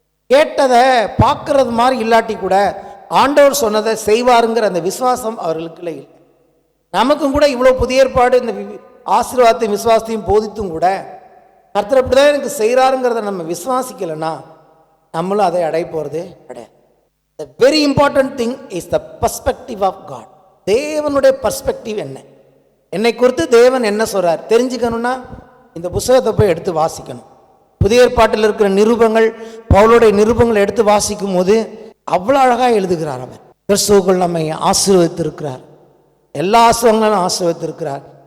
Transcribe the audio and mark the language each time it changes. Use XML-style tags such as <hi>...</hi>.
<ta>கேட்டதை பார்க்கறது மாதிரி இல்லாட்டி கூட ஆண்டவர் சொன்னதை செய்வாருங்கிற அந்த விசுவாசம் அவர்களுக்கு இல்லை. நமக்கும் கூட இவ்வளோ புதிய ஏற்பாடு இந்த ஆசீர்வாதத்தையும் விசுவாசத்தையும் போதித்தும் கூட கர்த்தர் அப்படி தான் எனக்கு செய்கிறாருங்கிறத நம்ம விசுவாசிக்கலைன்னா நம்மளும் அதை அடைய போகிறதே கிடையாது.</ta> <en>The very important thing is the perspective of God.</en> <ta>தேவனுடைய பர்ஸ்பெக்டிவ் என்ன, என்னை குறித்து தேவன் என்ன சொல்றார் தெரிஞ்சுக்கணும்னா இந்த புத்தகத்தை போய் எடுத்து வாசிக்கணும். புதிய ஏற்பாட்டில் இருக்கிற நிருபங்கள், பவுலுடைய நிருபங்களை எடுத்து வாசிக்கும் போது அவ்வளோ அழகாக எழுதுகிறார். அவர் கிறிஸ்துவுக்குள் நம்மை ஆசீர்வதித்திருக்கிறார், எல்லா ஆசீர்வாதங்களும் ஆசீர்வதித்திருக்கிறார்.</ta>